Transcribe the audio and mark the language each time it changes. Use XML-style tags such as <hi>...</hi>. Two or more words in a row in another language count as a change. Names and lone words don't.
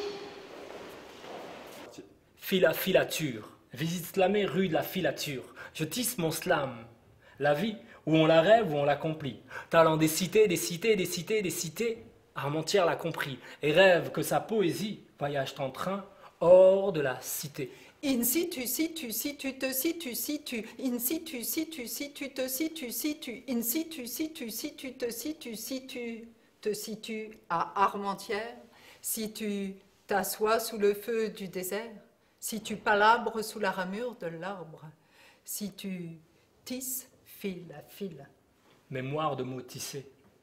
<fr>Filature. Visite slamée rue de la Filature. Je tisse mon slam. La vie, où on la rêve, où on l'accomplit. Talent des cités, des cités, des cités, des cités. Armentières l'a compris et rêve que sa poésie voyage en train hors de la cité. In situ, situ, situ, te situ, situ. In situ, situ, situ, te situ, situ. In situ, situ, situ, te situ, situ. Te situes à Armentières. Si tu t'assois sous le feu du désert. Si tu palabres sous la ramure de l'arbre. Si tu tisses fil à fil. Mémoire de mots tissés.</fr>